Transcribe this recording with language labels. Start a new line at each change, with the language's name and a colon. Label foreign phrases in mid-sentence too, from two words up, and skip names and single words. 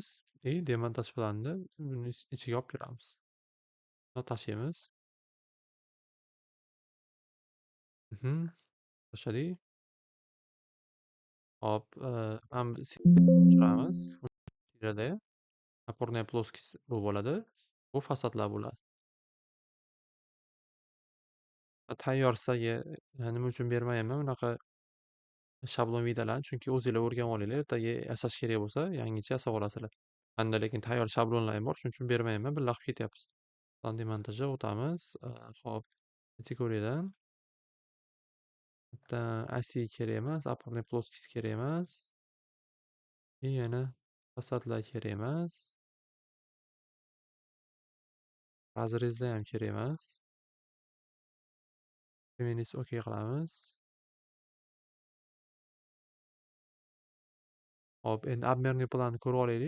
Uzbek: Demontaj planini buni ichiga olib kiramiz. Buni tashlaymiz. Tashladik. Hop, mana bu tushiramiz. Tirada
Russian: опорная плоскость
Uzbek: bu bo'ladi. Bu fasadlar bo'ladi. Tayyor sizlarga nima uchun bermayapman bunaqa shablon vidalarni? Chunki o'zinglar o'rganib olinglar. Ertaga yasash kerak bo'lsa, yangicha yasab olasizlar. Manda lekin tayyor shablonlar ham bor. Shuning uchun bermayapman. Birga qilib ketyapmiz. Plan demontajga o'tamiz. Hop, kategoriyadan bitta osi kerak emas,
Russian: опорный плоскость
Uzbek: kerak emas. Yana fasadlar kerak emas. Razrezlar ham kerak emas. Feminist OK qilamiz. Hop, endi обмерный planni ko'rib olaylik.